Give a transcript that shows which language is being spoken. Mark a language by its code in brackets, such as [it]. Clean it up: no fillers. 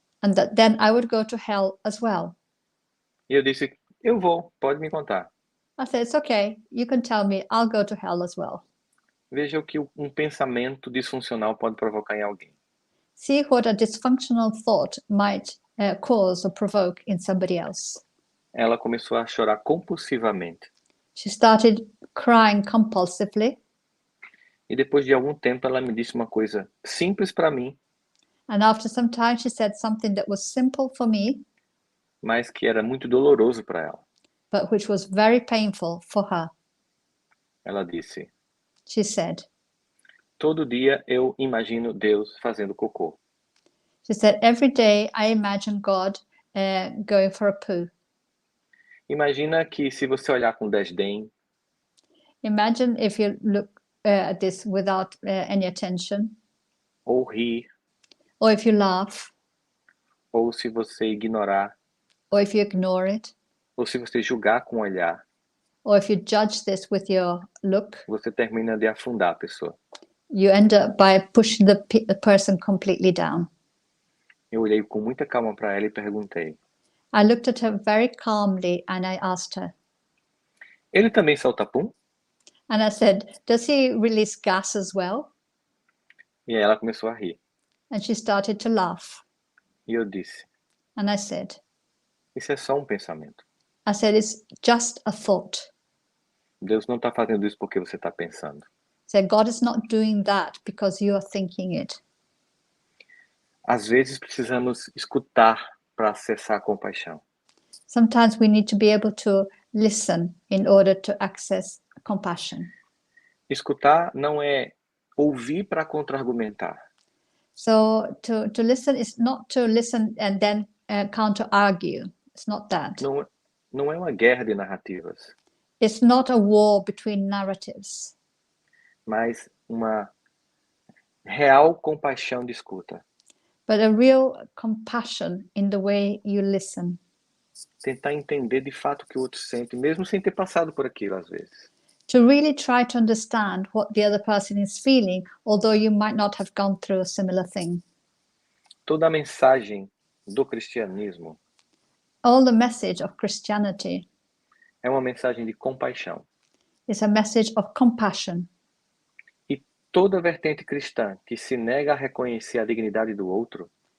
[en] and that then I would go to hell as well. [pt] E eu disse, eu vou, pode me contar. [en] I said, it's okay, you can tell me, I'll go to hell as well. [pt] Veja o que um pensamento disfuncional pode provocar em alguém. [en] See what a dysfunctional thought might cause or provoke in somebody else. [pt] Ela começou a chorar compulsivamente. [en] She started crying compulsively, [pt] E depois de algum tempo ela me disse uma coisa simples para mim, [en] and after some time she said something that was simple for me, [pt] mas que era muito doloroso para ela. [en] but which was very painful for her. [pt] Ela disse, [en] She said, [pt] todo dia eu imagino Deus fazendo cocô. [en] she said, every day I imagine God going for a poo. [pt] Imagina que se você olhar com desdém, [en] Imagine if you look at this without any attention, [pt] ou rir, [en] or if you laugh, [pt] ou se você ignorar, [en] or if you ignore it, [pt] ou se você julgar com o olhar, [en] or if you judge this with your look, [pt] você termina de afundar a pessoa. [en] you end up by pushing the person completely down. [pt] Eu olhei com muita calma para ela e perguntei, [en] I looked at her very calmly and I asked her, [pt] ele também solta pum? [en] and I said, does he release gas as well? [pt] E aí ela começou a rir. [en] And she started to laugh. [pt] E eu disse, [en] And I said, [pt] isso é só um pensamento. [en] it's just a thought. [pt] Deus não está fazendo isso porque você está pensando. [en] So God is not doing that because you are thinking it. [pt] Às vezes precisamos escutar para acessar a compaixão. [en] Sometimes we need to be able to listen in order to access compassion. [pt] Escutar não é ouvir para contra-argumentar. [en] So to listen is not to listen and then counter-argue. It's not that. [pt] Não é uma guerra de narrativas, [en] It's not a war between narratives, [pt] mas uma real compaixão de escuta. [en] but a real compassion in the way you listen. [pt] Tentar entender de fato o que o outro sente, mesmo sem ter passado por aquilo às vezes. [en] To really try to understand what the other person is feeling, although you might not have gone through a similar thing. [pt] Toda a mensagem do cristianismo [en] All the message of Christianity [pt] é uma mensagem de compaixão. [en] is a message of compassion. [pt] E toda vertente cristã que se nega a reconhecer a dignidade do outro